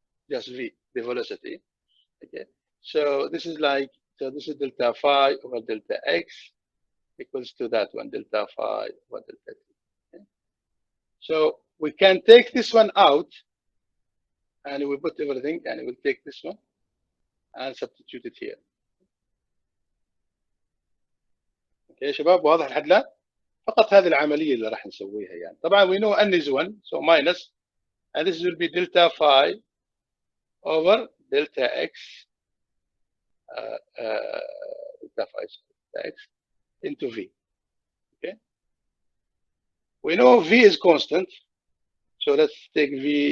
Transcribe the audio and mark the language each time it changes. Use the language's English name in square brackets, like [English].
[English] Just v, the velocity. Okay. So this is like, so this is delta phi over delta x equals to that one, delta phi over delta t. Okay. So we can take this one out and we put everything, and we'll take this one and substitute it here. [Arabic] اوكي يا شباب، واضح لحد الان؟ فقط هذه العمليه اللي راح نسويها يعني. [English] طبعا we know n is 1, so minus, and this will be delta phi over delta x, delta phi delta x into v. Okay. We know v is constant, so let's take v.